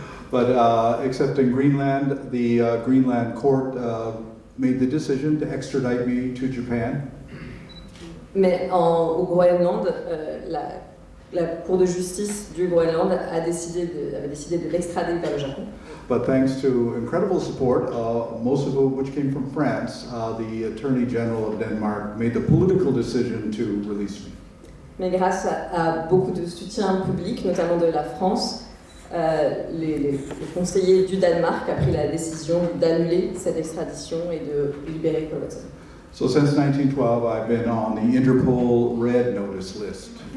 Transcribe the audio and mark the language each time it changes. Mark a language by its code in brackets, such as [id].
[en] But except in Greenland, the Greenland court made the decision to extradite me to Japan. [fr] Mais au Groenland, la Cour de justice du Groenland avait décidé de l'extrader vers le Japon. [en] But thanks to incredible support, most of which came from France, the Attorney General of Denmark made the political decision to release me. [fr] Mais grâce à beaucoup de soutien public, notamment de la France, les conseillers du Danemark ont pris la décision d'annuler cette extradition et de libérer Paul Watson. [en] So since 1912, I've been on the Interpol Red Notice list.